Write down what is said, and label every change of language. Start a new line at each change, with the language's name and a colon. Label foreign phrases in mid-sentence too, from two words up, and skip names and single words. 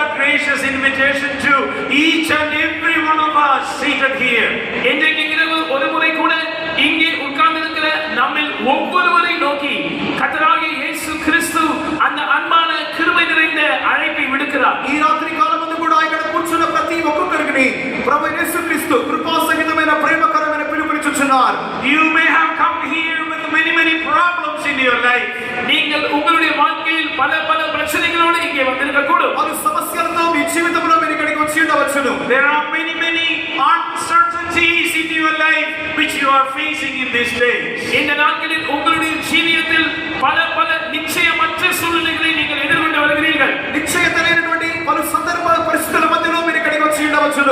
English: gracious invitation to each and every one of us seated here.
Tamil: இன்றைக்கு இரவு ஒரு முறை கூட இங்கே உட்கார்ந்திருக்கிற நம்மில் ஒவ்வொருவரை நோக்கி கர்த்தராகிய இயேசு கிறிஸ்து அந்த அன்பான கிருபை நிறைந்த அழைப்பை விடுக்கிறார்.
Telugu: ఈ రాత్రి కాలమందు కూడా ఇక్కడ కూర్చున్న ప్రతి ఒక్కొక్కరికి ప్రభు యేసుక్రీస్తు కృపా సహితమైన ప్రేమకరమైన పిలుపునిచ్చుచున్నారు.
English: You may have come here with many problems in your life.
Tamil: நீங்கள் உங்களுடைய வாழ்க்கையில் பல பிரச்சனைகளோடு இங்கே வந்திருக்க கூடும்.
Telugu: పలు సమస్యలతో మీ జీవితంలో మీరు ఇక్కడికి వచ్చి ఉండవచ్చును.
English: There are many uncertainties in your life which you are facing in these days.
Tamil: இந்த நாட்களில் உங்களுடைய ஜீவியத்தில் பல நிச்சயமற்ற சூழ்நிலைகளை நீங்கள் எதிர்கொண்டு வருகிறீர்கள்.
Telugu: నిశ్చయత లేనటువంటి పలు సందర్భ పరిస్థితుల మధ్యలో మీరు ఇక్కడికి వచ్చి ఉండవచ్చును.